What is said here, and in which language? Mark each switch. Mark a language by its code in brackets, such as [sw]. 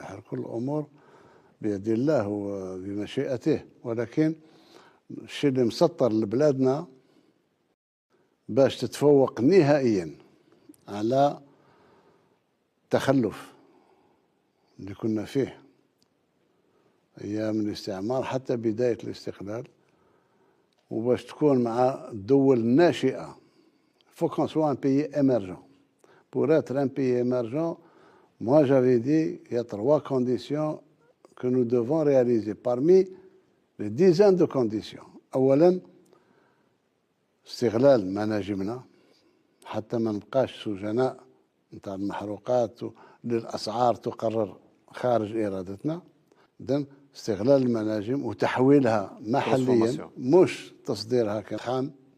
[ar] كل الأمور بيد الله وبمشيئته، ولكن الشيء اللي مسطر لبلادنا باش تتفوق نهائيا على تخلف اللي كنا فيه أيام الاستعمار حتى بداية الاستقلال، وباش تكون مع الدول الناشئة [fr] faut qu'on soit un pays émergent. Pour être un pays émergent, moi j'avais dit il y a 3 conditions que nous devons réaliser parmi les dizaines de conditions. [ar] أولا استغلال مناجمنا حتى ما نبقاش سجناء نتاع المحروقات للأسعار تقرر خارج إرادتنا. إذن استغلال المناجم وتحويلها محليا مش تصديرها كخام.